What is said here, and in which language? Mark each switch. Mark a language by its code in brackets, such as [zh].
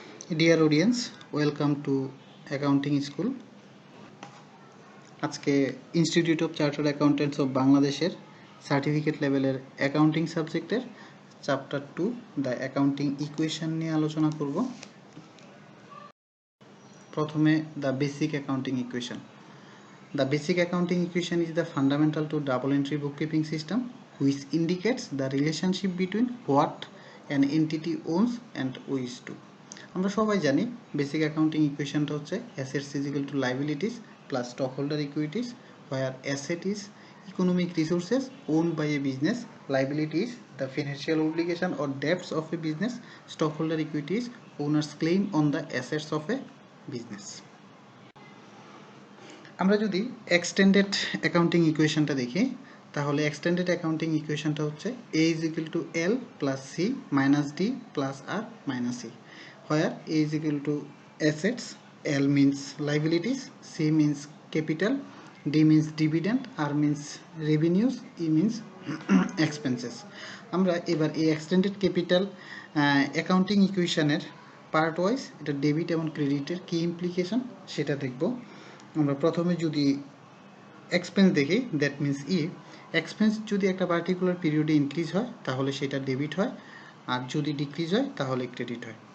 [en] Dear audience, welcome to Accounting School. [bn] আজকে institute of chartered accountants of বাংলাদেশের certificate লেভেলের accounting সাবজেক্টের chapter 2 the accounting equation নিয়ে আলোচনা করব। প্রথমে the basic accounting equation. [en] The basic accounting equation is the fundamental to double entry bookkeeping system which indicates the relationship between what an entity owns and owes to. [bn] আমরা সবাই জানি basic accounting ইকুয়েশনটা হচ্ছে assets is equal to liabilities plus stock holder equities, [en] where asset is economic resources owned by a business, liability is the financial obligation or debts of a business, stockholder equity is owner's claim on the assets of a business. [bn] আমরা যদি extended accounting ইকুয়েশনটা দেখি তাহলে extended accounting ইকুয়েশনটা হচ্ছে [en] a is equal to l plus c minus d plus r minus e, where a is equal to assets, l means liabilities, c means capital, d means dividend, r means revenues, e means expenses. [bn] আমরা এবার এই extended capital accounting ইকুয়েশনের part wise এটা debit এবং ক্রেডিটের কি implication সেটা দেখব। আমরা প্রথমে যদি এক্সপেন্স দেখি, দ্যাট মিন্স এক্সপেন্স যদি একটা পার্টিকুলার পিরিয়ডে ইনক্রিজ হয় তাহলে সেটা ডেবিট হয়, আর যদি ডিক্রিজ হয় তাহলে ক্রেডিট হয়।